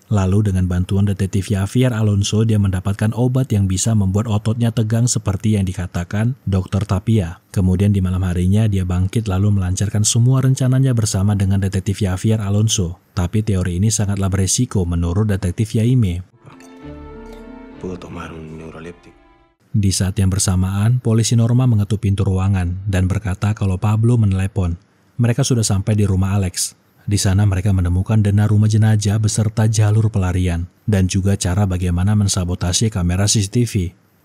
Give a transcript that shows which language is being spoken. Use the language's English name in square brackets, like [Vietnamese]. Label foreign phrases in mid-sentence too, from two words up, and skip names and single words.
[Indonesian] Lalu dengan bantuan detektif Javier Alonso, dia mendapatkan obat yang bisa membuat ototnya tegang seperti yang dikatakan Dr. Tapia. Kemudian di malam harinya dia bangkit lalu melancarkan semua rencananya bersama dengan detektif Javier Alonso. Tapi teori ini sangatlah beresiko menurut detektif Jaime. [Spanish] Puedo tomar un neuroleptic. [Indonesian] Di saat yang bersamaan, polisi Norma mengetuk pintu ruangan dan berkata kalau Pablo menelepon. Mereka sudah sampai di rumah Alex. Di sana mereka menemukan dena rumah jenazah beserta jalur pelarian dan juga cara bagaimana mensabotase kamera CCTV.